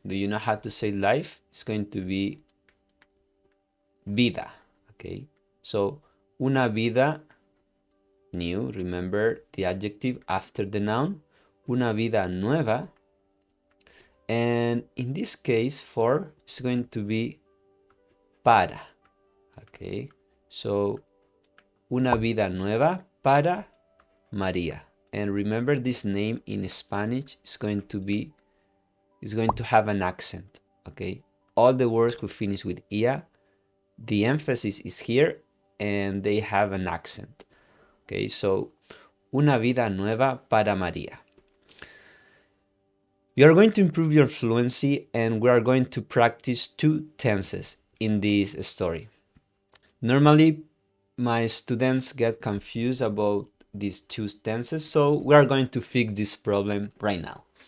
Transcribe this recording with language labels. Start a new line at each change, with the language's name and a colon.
English: Do you know how to say life? It's going to be vida, okay? So,
Spanish: una vida
English: new, remember the adjective after the noun,
Spanish: una vida nueva.
English: And in this case, for is going to be para, okay?
Spanish: So, una vida nueva para María.
English: And remember, this name in Spanish is going to have an accent, okay? All the words could finish with ia. The emphasis is here and they have an accent.
Spanish: Okay, so una vida nueva para María.
English: You are going to improve your fluency and we are going to practice two tenses in this story. Normally, my students get confused about these two tenses, so we are going to fix this problem right now.